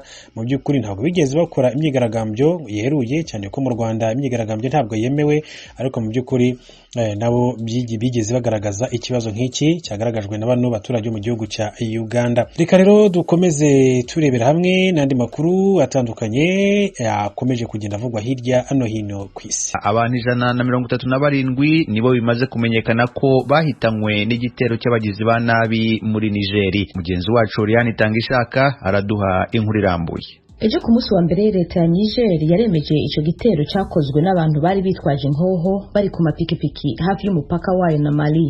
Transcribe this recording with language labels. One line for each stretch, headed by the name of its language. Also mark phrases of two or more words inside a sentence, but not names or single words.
Kinyarwanda: Mu by'ukuri ntabwo bigeze bakora imyigaragambyo yeruye cyane ko mu Rwanda imyigaragambyo ntabwo yemewe, ariko mu by'ukuri nabo bigeze bagaragaza ikibazo nk'iki cyagaragajwe na bano baturage mu gihugu cya Uganda. Reka rero dukomeze turebera hamwe n'andi makuru atandukanye yakomeje kugenda avugwa hirya hano hino ku isi. Abantu 137 nibo bimaze kumenyekana ko bahitanywe n'igitero cy'abagizi ba nabi muri Nigeri. Mugenzi wacu Oriane Tangishaka araduha inkuru irambuye. Ejo ku munsi wa mbere leta ya Niger yaremeje ico gitero cyakozwe n'abantu bari bitwaje inkoho bari ku mapikipiki hafi y'umupaka wayo na Mali.